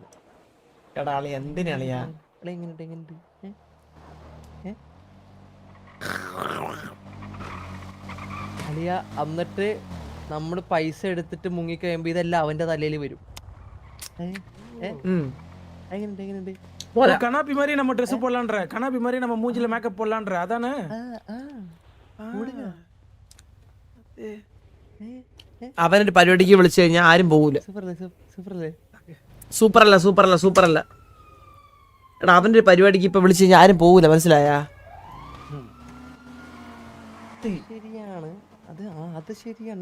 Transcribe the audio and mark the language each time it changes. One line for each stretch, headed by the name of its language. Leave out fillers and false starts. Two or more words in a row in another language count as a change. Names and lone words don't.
Malayalam: എടാ അളി എന്തിനാളിയാ അളിയ എങ്ങനെയുണ്ട് എങ്ങനെയുണ്ട് അളിയ എന്നിട്ട് നമ്മള് പൈസ എടുത്തിട്ട് മുങ്ങിക്കഴിയുമ്പോ ഇതെല്ലാം അവന്റെ തലയിൽ വരും. എങ്ങനെയുണ്ട് എങ്ങനെയുണ്ട്
Tamil: கண்ணாப்பி மாதிரி நம்ம ட்ரெஸ் போடலான்ற, கண்ணாப்பி மாதிரி நம்ம மூஞ்சில மேக்கப் போடலான்ற, அதானே?
Malayalam: അവനൊരു പരിപാടിക്ക് വിളിച്ചു കഴിഞ്ഞാൽ ആരും പോകൂല. സൂപ്പറല്ല. എടാ അവന്റെ ഒരു പരിപാടിക്ക് ഇപ്പൊ വിളിച്ചു കഴിഞ്ഞാൽ ആരും പോകൂല, മനസ്സിലായാ? ശരിയാണ് അത് ശരിയാണ്.